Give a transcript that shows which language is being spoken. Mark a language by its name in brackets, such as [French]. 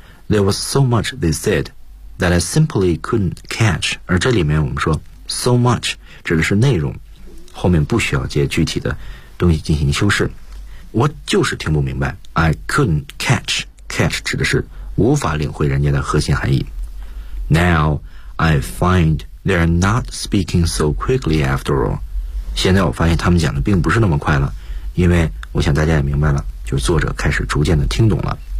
[English] There was so much they said that I simply couldn't catch. [Chinese] 而这里面我们说 so much 指的是内容，后面不需要接具体的东西进行修饰。我就是听不明白， [English] I couldn't catch. [Chinese] Catch 指的是无法领会人家的核心含义。 [English] Now I find they're not speaking so quickly after all. [Chinese] 现在我发现他们讲的并不是那么快了，因为我想大家也明白了，就是作者开始逐渐的听懂了。